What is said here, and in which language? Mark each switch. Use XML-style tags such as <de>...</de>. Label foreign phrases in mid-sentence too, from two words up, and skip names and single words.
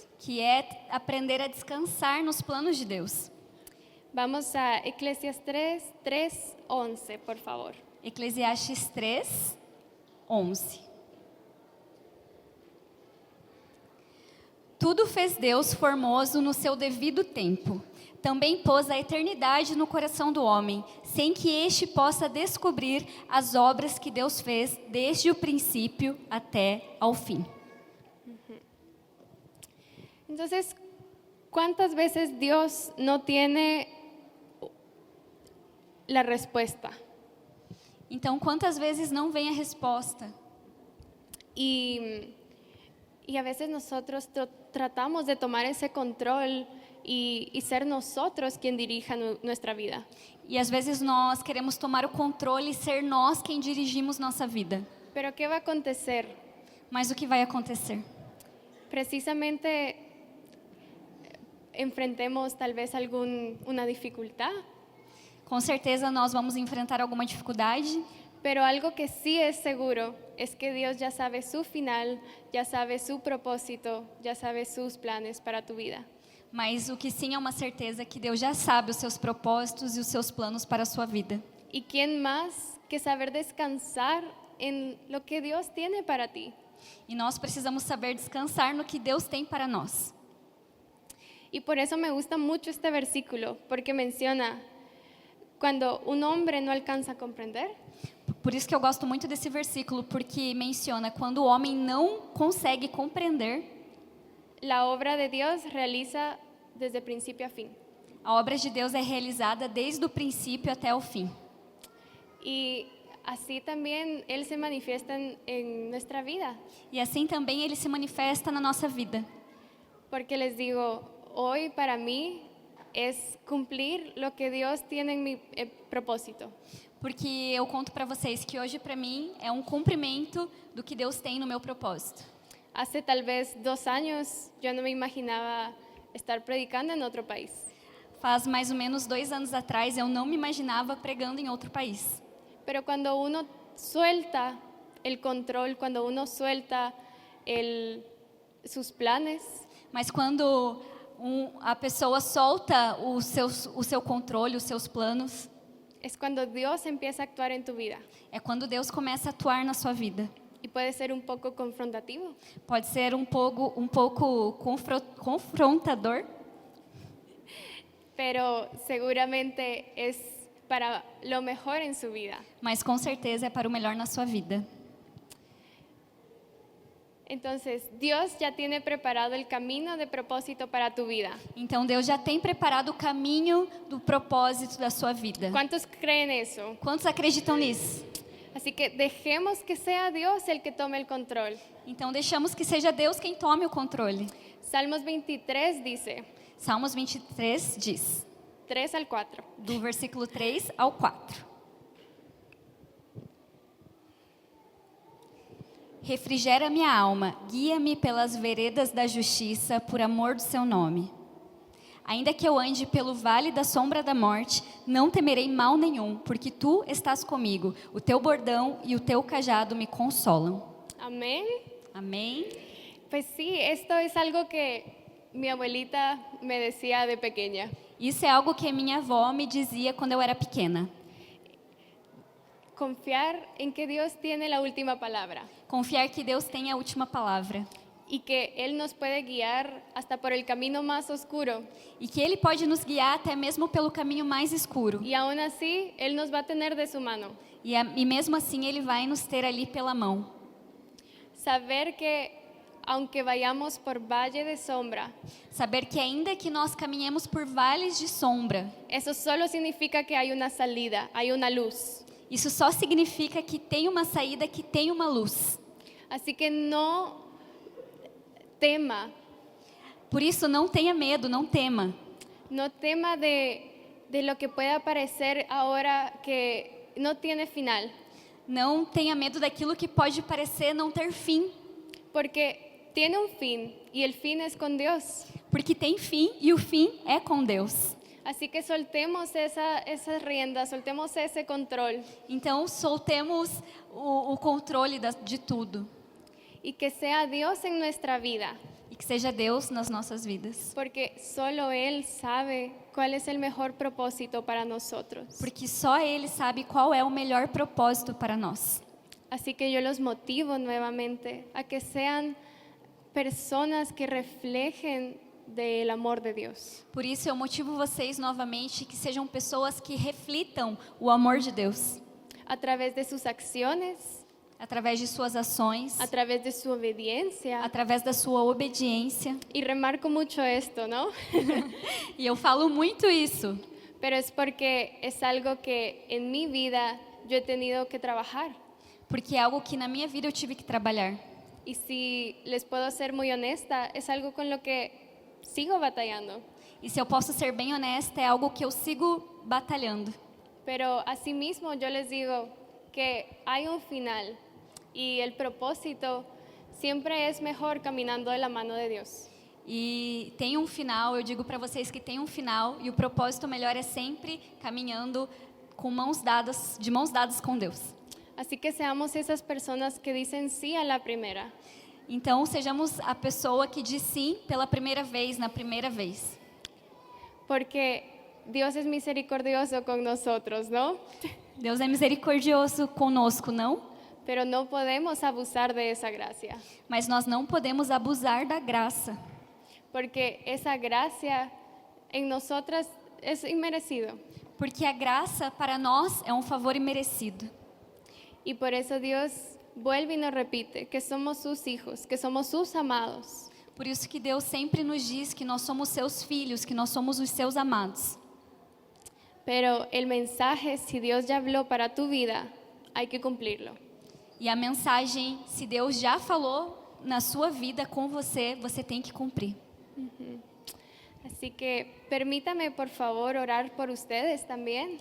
<pt>Que é aprender a descansar nos planos de Deus.</pt> <es>Vamos a Eclesiastes 3:11, por favor. Eclesiastes 3:11.</es> <pt>Tudo fez Deus formoso no seu devido tempo. Também pôs a eternidade no coração do homem, sem que este possa descobrir as obras que Deus fez desde o princípio até ao fim.</pt> <es>Entonces, ¿cuántas veces Dios no tiene la respuesta?</es> <pt>Então, quantas vezes não vem a resposta?</pt> <es>Y a veces nosotros tratamos de tomar ese control y ser nosotros quien dirija nuestra vida.</es> <pt>E às vezes nós queremos tomar o controle e ser nós quem dirigimos nossa vida.</pt> <es>Pero ¿qué va a acontecer?</es> <pt>Mas o que vai acontecer?</pt> <es>Precisamente enfrentemos tal vez una dificultad,</es> <pt>Com certeza nós vamos enfrentar alguma dificuldade,</pt> <es>pero algo que sí es seguro es que Dios ya sabe su final, ya sabe su propósito, ya sabe sus planes para tu vida.</es> <pt>mas o que sim é uma certeza é que Deus já sabe os seus propósitos e os seus planos para a sua vida.</pt> <es>¿Y quién más que saber descansar en lo que Dios tiene para ti.</es> <pt>E nós precisamos saber descansar no que Deus tem para nós.</pt> <es>Y por eso me gusta mucho este versículo, porque menciona cuando un hombre no alcanza a comprender,</es> <pt>Por isso que eu gosto muito desse versículo, porque menciona quando o homem não consegue compreender,</pt> <es>la obra de Dios realiza desde principio a fin.</es> <pt>a obra de Deus é realizada desde o princípio até o fim.</pt> <es>Y así también Él se manifiesta en nuestra vida.</es> <pt>E assim também ele se manifesta na nossa vida.</pt> <es>Porque les digo, hoy para mí es cumplir lo que Dios tiene en mi propósito.</es> <pt>Porque eu conto para vocês que hoje para mim é um cumprimento do que Deus tem no meu propósito.</pt> <es>Hace tal vez 2 años yo no me imaginaba estar predicando en otro país.</es> <pt>Faz mais ou menos 2 anos atrás eu não me imaginava pregando em outro país.</pt> <es>Pero cuando uno suelta el control, cuando uno suelta sus planes,</es> <pt>Mas quando a pessoa solta o seu controle, os seus planos,</pt> <es>es cuando Dios empieza a actuar en tu vida.</es> <pt>é quando Deus começa a atuar na sua vida.</pt> <es>Y puede ser un poco confrontativo,</es> <pt>Pode ser um pouco confrontador,</pt> <es>pero seguramente es para lo mejor en su vida.</es> <pt>mas com certeza é para o melhor na sua vida.</pt> <es>Entonces, Dios ya tiene preparado el camino de propósito para tu vida.</es> <pt>Então Deus já tem preparado o caminho do propósito da sua vida.</pt> <es>¿Cuántos creen eso?</es> <pt>Quantos acreditam nisso?</pt> <es>Así que dejemos que sea Dios el que tome el control.</es> <pt>Então deixamos que seja Deus quem tome o controle.</pt> <es>Salmos 23 dice,</es> <pt>Salmos 23 diz,</pt> <es>3 al 4.</es> <pt>do versículo 3 ao 4. Refrigera minha alma, guia-me pelas veredas da justiça, por amor do seu nome. Ainda que eu ande pelo vale da sombra da morte, não temerei mal nenhum, porque tu estás comigo. O teu bordão e o teu cajado me consolam.</pt> <es>Amén.</es> <pt>Amém?</pt> <es>Pues sí, esto es algo que mi abuelita me decía de pequeña.</es> <pt>Isso é algo que minha avó me dizia quando eu era pequena.</pt> <es>Confiar en que Dios tiene la última palabra</es> <pt>Confiar que Deus tem a última palavra.</pt> <es>y que Él nos puede guiar hasta por el camino más oscuro.</es> <pt>E que Ele pode nos guiar até mesmo pelo caminho mais escuro.</pt> <es>Y aún así, Él nos va a tener de su mano.</es> <pt>E mesmo assim Ele vai nos ter ali pela mão.</pt> <es>Saber que aunque vayamos por valle de sombra,</es> <pt>Saber que ainda que nós caminhemos por vales de sombra,</pt> <es>eso solo significa que hay una salida, hay una luz.</es> <pt>isso só significa que tem uma saída, que tem uma luz.</pt> <es>Así que no tema,</es> <pt>Por isso não tenha medo, não tema.</pt> <es>no tema de lo que pueda parecer ahora que no tiene final,</es> <pt>Não tenha medo daquilo que pode parecer não ter fim,</pt> <es>porque tiene un fin y el fin es con Dios.</es> <pt>porque tem fim e o fim é com Deus.</pt> <es>Así que soltemos esas riendas, soltemos ese control</es> <pt>Então soltemos o controle de tudo</pt> <es>y que sea Dios en nuestra vida,</es> <pt>e que seja Deus nas nossas vidas,</pt> <es>porque solo Él sabe cuál es el mejor propósito para nosotros.</es> <pt>porque só Ele sabe qual é o melhor propósito para nós.</pt> <es>Así que yo los motivo nuevamente a que sean personas que reflejen del amor de Dios.</es> <pt>Por isso eu motivo vocês novamente que sejam pessoas que reflitam o amor de Deus</pt> <es>A través de sus acciones,</es> <pt>através de suas ações,</pt> <es>a través de su obediencia.</es> <pt>através da sua obediência.</pt> <es>Y remarco mucho esto, ¿no?</es> <pt>E eu falo muito isso,</pt> <es>Pero es porque es algo que en mi vida yo he tenido que trabajar.</es> <pt>porque é algo que na minha vida eu tive que trabalhar.</pt> <es>Y si les puedo ser muy honesta, es algo con lo que sigo batallando.</es> <pt>E se eu posso ser bem honesta, é algo que eu sigo batalhando.</pt> <es>Pero asimismo yo les digo que hay un final y el propósito siempre es mejor caminando de la mano de Dios.</es> <pt>E tem um final, eu digo para vocês que tem um final, e o propósito melhor é sempre caminhando com de mãos dadas com Deus.</pt> <es>Así que seamos esas personas que dicen sí a la primera.</es> <pt>Então, sejamos a pessoa que diz sim pela primeira vez, na primeira vez.</pt> <es>Porque Dios es misericordioso con nosotros, ¿no?</es> <pt>Deus é misericordioso conosco, não?</pt> <es>pero no podemos abusar de esa gracia,</es> <pt>Mas nós não podemos abusar da graça,</pt> <es>porque esa gracia en nosotras es inmerecido.</es> <pt>porque a graça para nós é um favor imerecido.</pt> <es>Y por eso Dios vuelve y nos repite que somos sus hijos, que somos sus amados.</es> <pt>Por isso que Deus sempre nos diz que nós somos seus filhos, que nós somos os seus amados.</pt> <es>Pero el mensaje, si Dios ya habló para tu vida, hay que cumplirlo.</es> <pt>E a mensagem, se Deus já falou na sua vida com você, você tem que cumprir.</pt> <es>Así que permítame, por favor, orar por ustedes también.</es>